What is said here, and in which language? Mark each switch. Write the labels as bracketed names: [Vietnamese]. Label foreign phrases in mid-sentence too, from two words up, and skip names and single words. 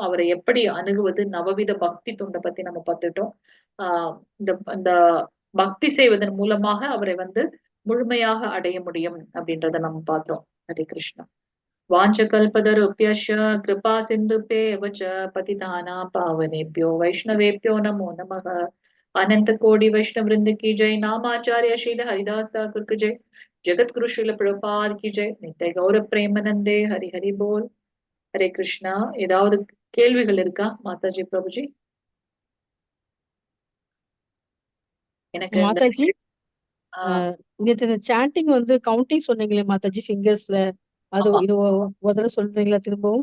[Tamil] அவரை எப்படி அணுகுவது, நவவித பக்தி தொண்டை பத்தி நம்ம பார்த்துட்டோம். இந்த பக்தி செய்வதன் மூலமாக அவரை வந்து முழுமையாக அடைய முடியும் அப்படின்றத நம்ம பார்த்தோம். [Sanskrit] ஹரே கிருஷ்ணா. वाञ्छाकल्पतरुभ्यश्च कृपा सिन्धुभ्य एव च பதிதானாं पावनेभ्यो वैष्णवेभ्यो नमो नमः. [Hindi] अनंत कोटि वैष्णव वृंद की जय. नामाचार्य शील हरिदास ठाकुर की जय. जगत गुरु श्रील प्रभुपाद की जय. नित्य गौर प्रेमानंदे हरि हरि बोल. [Tamil] ஹரே கிருஷ்ணா. ஏதாவது கேள்விகள் இருக்கா மாதாஜி பிரபுஜி? எனக்கு மாதாஜி இந்த சாண்டிங் வந்து கவுண்டிங் சொன்னீங்களே மாதாஜி, ஃபிங்கர்ஸ்ல அது இது ஒரு தடவை சொல்றீங்களா திரும்பவும்?